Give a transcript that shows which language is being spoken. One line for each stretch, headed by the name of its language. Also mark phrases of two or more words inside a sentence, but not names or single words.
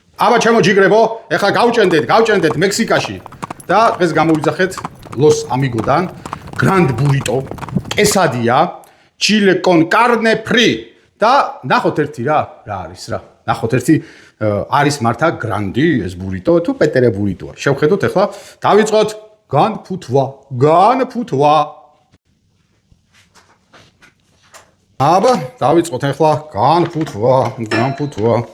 Georgian: აბა ჩემო ჯიგრებო, ეხლა გავჭენდეთ მექსიკაში და დღეს გამოვიძახეთ Los Amigos-დან Grand Burrito, quesadilla,
Spanish: chile con carne
Georgian: fri და ნახოთ ერთი რა არის რა. ნახოთ ერთი არის მართა Grandi ეს burrito თუ პეტერე burrito-ა. შევხედოთ ეხლა დავიწყოთ განფუთვა. აბა დავიწყოთ ეხლა განფუთვა.